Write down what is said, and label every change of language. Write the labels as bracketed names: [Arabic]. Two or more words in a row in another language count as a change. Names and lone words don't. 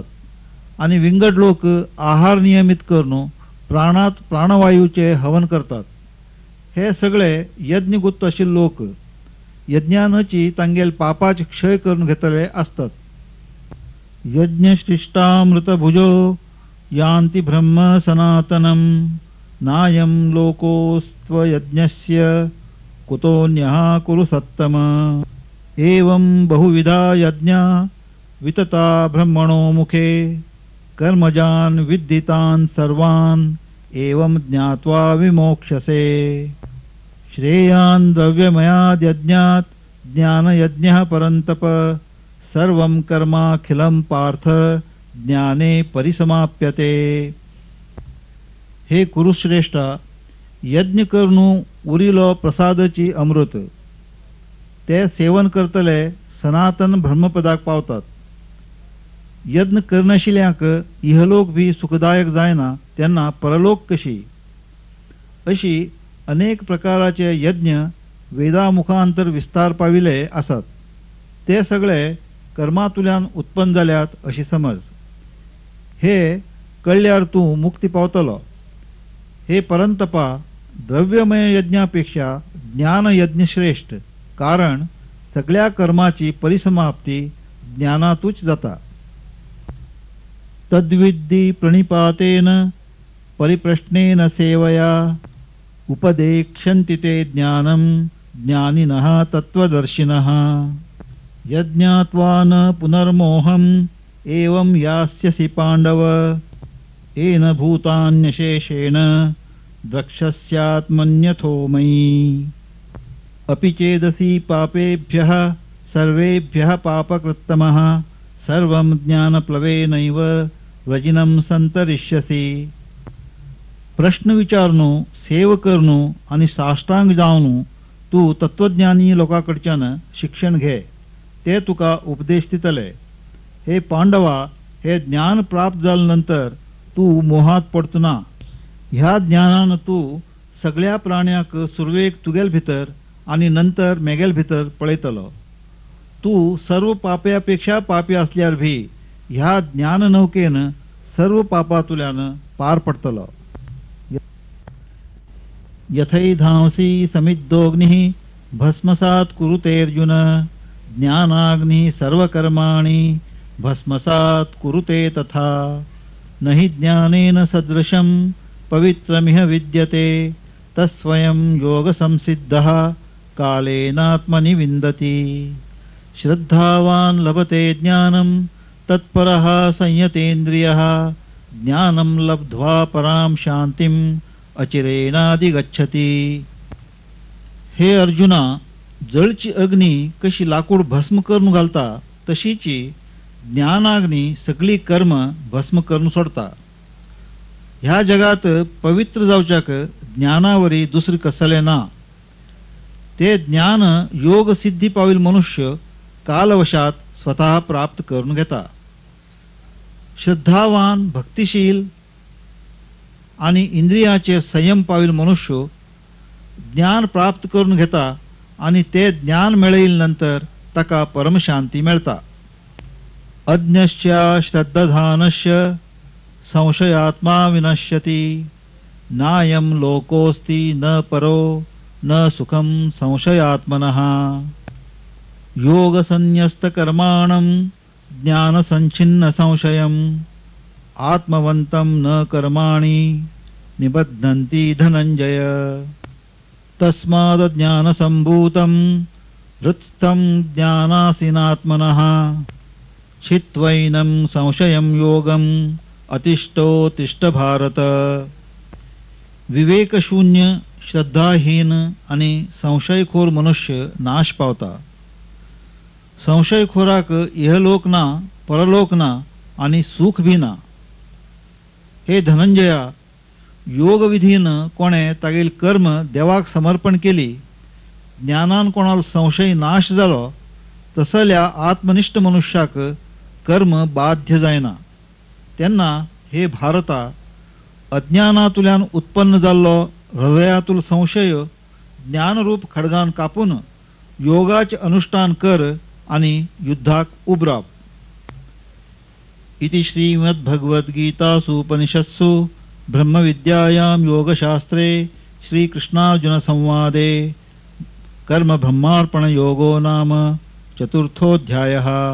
[Konkani] आणि विंगड लोक आहार नियमित करून प्राणात प्राणवायूचे हवन करतात. हे सगळे यज्ञगुप्त अशिल्ले लोक यज्ञानची तांगेल पापाचे क्षय करून घेतले असतात. [Sanskrit] यज्ञशिष्टामृतभुजो यान्ति ब्रह्म सनातनम नायं लोकोस्त्वयज्ञस्य कुतोऽन्यः कुरु सत्तम. एवं बहुविधा यज्ञा वितता ब्रह्मणो मुखे कर्मजान् विद्धितान् सर्वान् एवं ज्ञात्वा विमोक्षसे. श्रेयान् द्रव्यमयाद् यज्ञात् ज्ञानयज्ञः परन्तप सर्वं कर्माखिलं पार्थ ज्ञाने परिसमाप्यते. [Konkani] हे कुरुश्रेष्ठा, यज्ञ करून उरिलो प्रसादची अमृत ते सेवन करतले सनातन ब्रह्मपदाक पावतात. यज्ञ करनाशिल्ल्यांक इहलोक भी सुखदायक जायना त्यांना परलोक कशी. अशी अनेक प्रकाराचे यज्ञ वेदामुखांतर विस्तार पाविले आसात. ते सगळे कर्मातुल्यान उत्पन्न जाल्यात अशी समज. हे कळल्यार तूं मुक्ती पावतलो. हे परंतपा, द्रव्यमय यज्ञापेक्षा ज्ञान यज्ञ श्रेष्ठ, कारण सगळ्या कर्माची परिसमाप्ती ज्ञानातूच जाता. [Sanskrit] तद्विद्धि प्रणिपातेन परिप्रश्नेन सेवया उपदेक्षन्ति ते ज्ञानं ज्ञानिनः तत्त्वदर्शिनः। यज्ञात्वा न पुनर्मोहम् एवं यास्यसि पाण्डव, येन भूतान्यशेषेण द्रक्ष्यस्यात्मन्यथो मयि। अपि चेदसि पापेभ्यः सर्वेभ्यः पापकृत्तमः, सर्वं ज्ञानप्लवेनैव वजिनं संतरिष्यसि। [Konkani] प्रश्न विचारणो, सेव करणो आणि साष्टांग जावनो तू तत्वज्ञानी लोकांकडच्यान शिक्षण घे, ते तुका उपदेश दितले। हे पांडवा, हे ज्ञान प्राप्त जाल्यानंतर तू मोहात पडचो ना। ह्या ज्ञानान तू सगळ्या प्राण्याक सुरवेक तुगेल भितर आणि नंतर मेगेल भितर पळयतलो। तू सर्व पाप्यापेक्षा पापी असल्यार भी ह्या ज्ञान नौकेन सर्व पापातुल्यान पार पडतलो। [Sanskrit] यथैधांसी समिद्धोऽग्निः भस्मसात् कुरुते अर्जुन, ज्ञानाग्निः सर्वकर्माणि भस्मसात् कुरुते तथा। न हि ज्ञानेन सदृशं पवित्रमिह विद्यते, तस्स्वयं योगसंसिद्धः कालेनात्मनि विन्दति। श्रद्धावान् लभते ज्ञानं तत्परः संयतेन्द्रियः, ज्ञानं लब्ध्वा परां शान्तिम् अचिरेणाधिगच्छति। [Konkani] हे अर्जुना, जळची अग्नी कशी लाकूड भस्म करून घालता, तशीची ज्ञानाग्नी सगळी कर्म भस्म करून सोडता। ह्या जगात पवित्र जावच्याक ज्ञानावरी दुसरे कसले ना। ते ज्ञान योग सिद्धी पाविल मनुष्य कालवशात स्वतः प्राप्त करून घेता। श्रद्धावान, भक्तिशील आणि इंद्रियाचे संयम पाविल मनुष्य ज्ञान प्राप्त करून घेता आणि ते ज्ञान मिळेल नंतर तका परमशांती मिळता। [Sanskrit] अज्ञश्च श्रद्धाधानस्य संशयात्मा विनश्यति, नायं लोकोऽस्ति न परो न सुखं संशयात्मनः। योगसन्न्यस्तकर्माणं ज्ञानसञ्छिन्न संशयम्, आत्मवन्तं न कर्माणि निबध्नन्ति धनञ्जय। तस्माद्ज्ञानसम्भूतं हृत्स्थं ज्ञानासीनात्मनः, छित्त्वैनं संशयं योगम् अतिष्ठोत्तिष्ठ भारत। [Konkani] विवेकशून्य, श्रद्धाहीन आणि संशयखोर मनुष्य नाश पावता। संशयखोराक इहलोक ना, परलोक ना आणि सुख भी ना। हे धनंजया, योगविधीन कोणे तागेल कर्म देवाक समर्पण केली, ज्ञानान कोणाला संशय नाश जालो, तसल्या आत्मनिष्ठ मनुष्याक कर्म बाध्य जायना। त्यांना हे भारता, अज्ञानातुल्यान उत्पन्न जाल्लो हृदयातूल संशय ज्ञानरूप खडगान कापून योगाचे अनुष्ठान कर आणि युद्धाक उबराव। [Sanskrit] इति श्रीमद्भगवद्गीतासु उपनिषत्सु ब्रह्मविद्यायां योगशास्त्रे श्रीकृष्णार्जुन संवादे कर्म ब्रह्मार्पण योगो नाम चतुर्थोऽध्यायः।